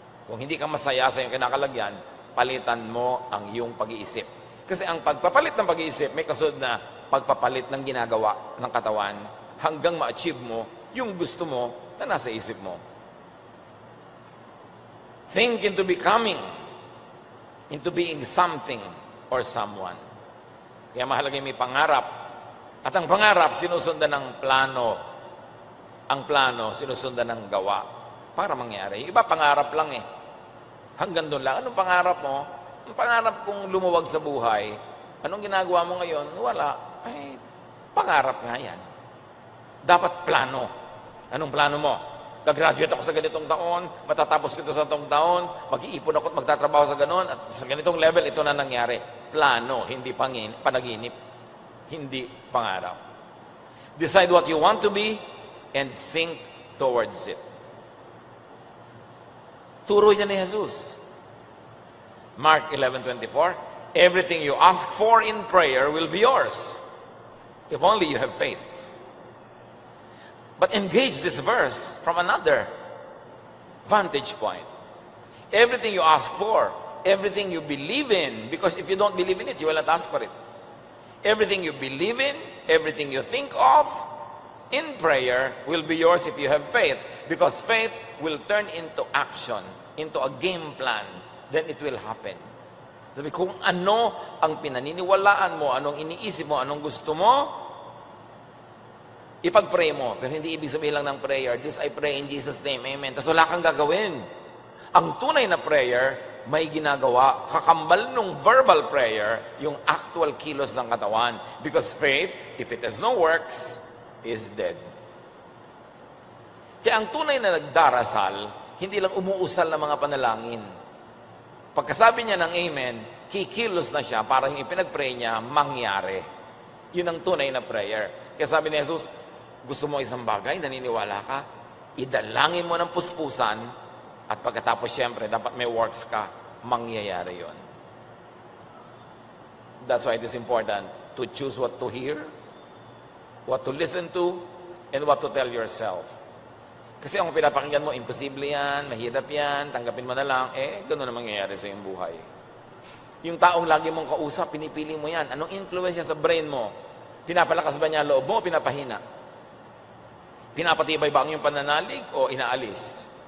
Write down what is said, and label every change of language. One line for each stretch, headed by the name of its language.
Filipino: Kung hindi ka masaya sa iyong kinakalagyan, palitan mo ang iyong pag-iisip. Kasi ang pagpapalit ng pag-iisip, may kasunod na pagpapalit ng ginagawa ng katawan hanggang ma-achieve mo yung gusto mo na nasa isip mo.
English: Think into becoming, into being something or someone.
Filipino: Kaya mahalaga may pangarap. At ang pangarap, sinusundan ng plano. ang plano, sinusundan ng gawa para mangyari. Yung iba, pangarap lang eh. Hanggang doon lang. Anong pangarap mo? Ang pangarap kong lumuwag sa buhay, anong ginagawa mo ngayon? Wala. Ay, pangarap nga yan. Dapat plano. Anong plano mo? Gagraduate ako sa ganitong taon, matatapos ko ito sa itong taon, mag-iipon ako at magtatrabaho sa ganon, at sa ganitong level, ito na nangyari. Plano, hindi panaginip. Hindi pangarap.
English: Decide what you want to be and think towards it. Turo yan ni Jesus. Mark 11:24, everything you ask for in prayer will be yours, if only you have faith. But engage this verse from another vantage point. Everything you ask for, everything you believe in, because if you don't believe in it, you will not ask for it. Everything you believe in, everything you think of in prayer will be yours if you have faith, because faith will turn into action, into a game plan. Then it will happen.
Filipino: Sabi, kung ano ang pinaniniwalaan mo, anong iniisip mo, anong gusto mo, ipag-pray mo. Pero hindi ibig sabihin lang ng prayer, this I pray in Jesus' name, amen. Tapos wala kang gagawin. Ang tunay na prayer, may ginagawa. Kakambal nung verbal prayer, yung actual kilos ng katawan.
English: Because faith, if it has no works, is dead.
Filipino: Kaya ang tunay na nagdarasal, hindi lang umuusal ng mga panalangin. Pagkasabi niya ng amen, kikilos na siya para yung ipinag-pray niya mangyari. Yun ang tunay na prayer. Kaya sabi ni Jesus, gusto mo isang bagay, naniniwala ka, idalangin mo ng puspusan, at pagkatapos siyempre, dapat may works ka, mangyayari yon.
English: That's why it is important to choose what to hear, what to listen to, and what to tell yourself.
Filipino: Kasi ang pinapakinggan mo, imposible yan, mahirap yan, tanggapin mo na lang, gano'n na mangyayari sa iyong buhay. Yung taong lagi mong kausap, pinipili mo yan. Anong influence niya sa brain mo? Pinapalakas ba niya loob mo o pinapahina? Pinapatibay ba ang iyong pananalig o inaalis?